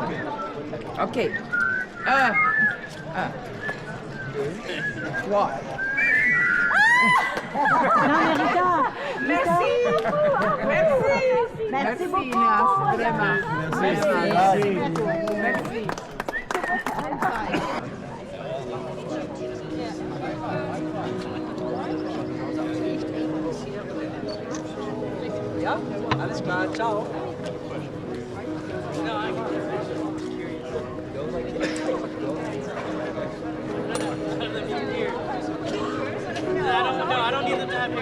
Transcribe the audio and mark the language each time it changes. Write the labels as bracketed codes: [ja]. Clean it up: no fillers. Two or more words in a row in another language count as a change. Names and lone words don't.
[fr] OK. 1, 2, 3. Merci. Merci beaucoup. Inès, vraiment. Merci. [de] Ja, alles klar, ciao. [en] I don't need them to have here.